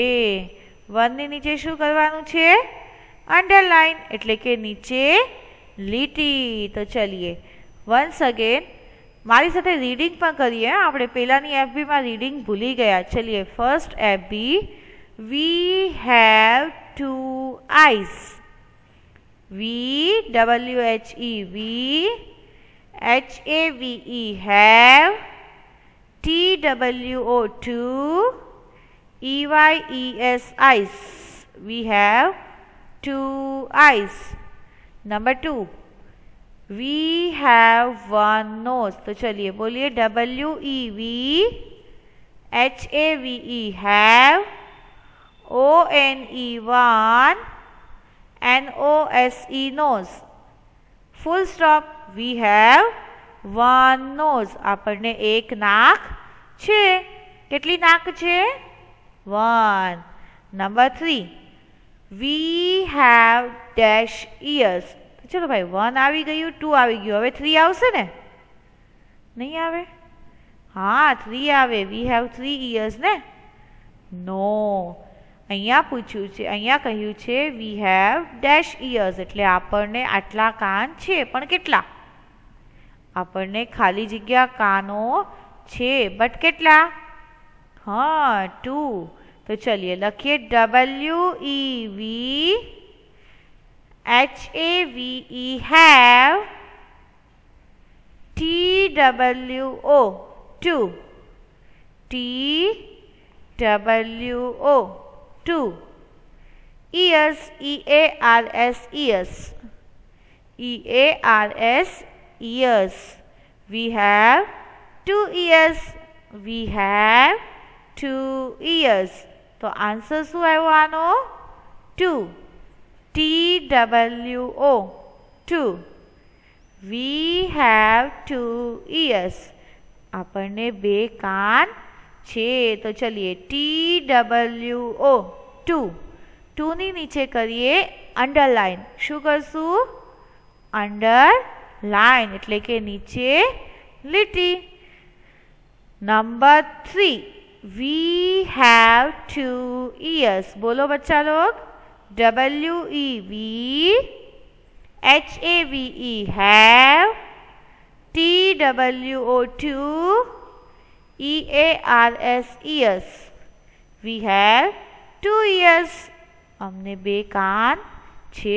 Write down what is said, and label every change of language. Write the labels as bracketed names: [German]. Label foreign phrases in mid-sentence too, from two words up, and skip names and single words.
[Gujarati] 1 ની નીચે શું કરવાનું છે? અંડરલાઇન, એટલે કે નીચે લીટી. તો ચલીએ [English] once again [Gujarati] મારી સાથે રીડિંગ પણ કરીએ. આપણે પહેલાની એફબીમાં રીડિંગ ભૂલી ગયા. ચલીએ [English] first FB. we have 2 eyes. WHE we, HAVE have, TWO 2, EYES eyes. We have 2 eyes. Number 2. We have 1 nose. [Hindi] तो चलिए बोलिए [English] WEV HAVE have, ONE 1, NOSE nose. Full stop. We have 1 nose. [Gujarati] આપણને એક નાક છે. કેટલી નાક છે? 1. [English] Number 3. We have dash ears. [Gujarati] ચલો ભાઈ 1 આવી ગયું, 2 આવી ગયું, હવે 3 આવશે ને? નહીં આવે? હા 3 આવે. [English] We have 3 ears ને? No. [Gujarati] અહીંયા પૂછ્યું છે, અહીંયા કહ્યું છે [English] we have dash ears, [Gujarati] એટલે આપણને આટલા કાન છે. પણ કેટલા? આપણને ખાલી જગ્યા કાનો છે, બટ કેટલા? હા 2. તો ચલિए લખીએ WEV HAVE have, TWO 2, TWO 2, ears, EARS ears, EARS ears. [English] We have 2 ears. We have 2 ears. [Gujarati] तो आंसर શું આવ્યો આનો? 2. [English] TWO 2. We have 2 ears. [Gujarati] આપણને 2 કાન છે. તો ચલીએ TWO 2. 2 ની નીચે કરીએ અંડરલાઇન. શું કરશું? અંડરલાઇન, એટલે કે નીચે લીટી. નંબર 3. [English] We have 2 ears. [Gujarati] બોલો [Hindi] बच्चा लोग. [English] WEV HAVE have, TWO 2, EARS ears. We have 2 ears. [Hindi] हमने 2 कान छे.